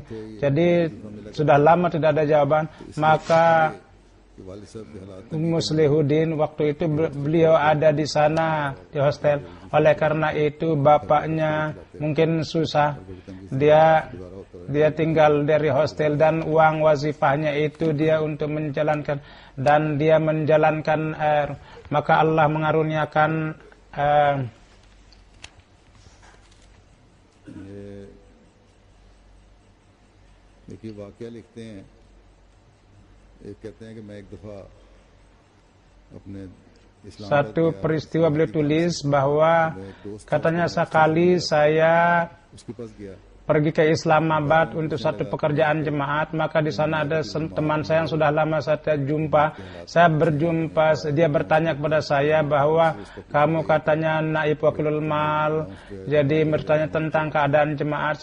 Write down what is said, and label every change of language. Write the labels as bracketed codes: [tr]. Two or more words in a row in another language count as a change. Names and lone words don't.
[id] Jadi sudah lama tidak ada jawaban. Maka Muslihuddin waktu itu beliau ada di sana di hostel. Oleh karena itu bapaknya mungkin susah. Dia tinggal dari hostel, dan uang wazifahnya itu dia untuk menjalankan, dan dia menjalankan. Maka Allah mengaruniakan [hi] देखिए वाकया लिखते हैं, एक कहते हैं कि मैं एक दफा अपने [id] satu peristiwa beliau tulis bahwa katanya sekali saya pergi ke Islamabad untuk satu pekerjaan jemaat, maka di sana ada teman saya yang sudah lama saya jumpa. Saya berjumpa, dia bertanya kepada saya bahwa kamu katanya naib wakilul mal, jadi bertanya tentang keadaan jemaat.